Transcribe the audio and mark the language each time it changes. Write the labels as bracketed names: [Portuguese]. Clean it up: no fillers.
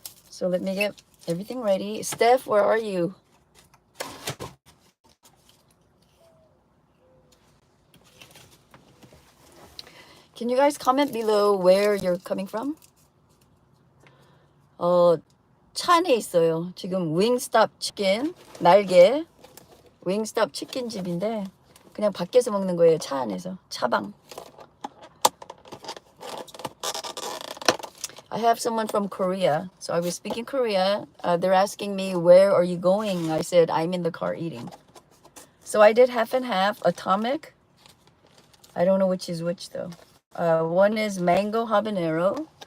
[English] So let me get everything ready. Steph, where are you? Can you guys comment below where you're coming from? [Korean] 차 안에 있어요. 지금 윙스톱 치킨, 날개 윙스톱 치킨집인데 그냥 밖에서 먹는 거예요. 차 안에서. 차방. [English] I have someone from Korea. So I was speaking Korea. They're asking me, where are you going? I said, I'm in the car eating. So I did half and half. Atomic. I don't know which is which though. One is Mango Habanero.